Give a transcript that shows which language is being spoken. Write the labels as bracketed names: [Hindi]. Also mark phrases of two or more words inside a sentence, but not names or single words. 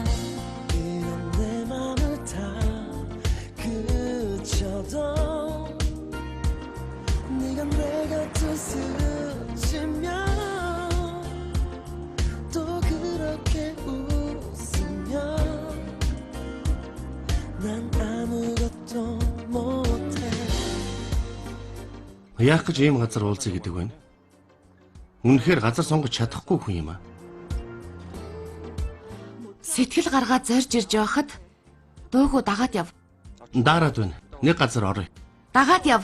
[Korean] 이런 내 맘을 다 그쳐도 네가 내 곁을 스치면 또 그렇게 웃으면 난 아무것도 못해. [Mongolian] Яах гэж ийм газар уулзъя гэдэг вэ? Үнэхээр газар сонгож чадахгүй хүн юм аа. Сэтгэл гаргаад зорж ирж байхад дуугүй дагаад яв. Дараад байна. Нэг газар оръё. Дагаад яв.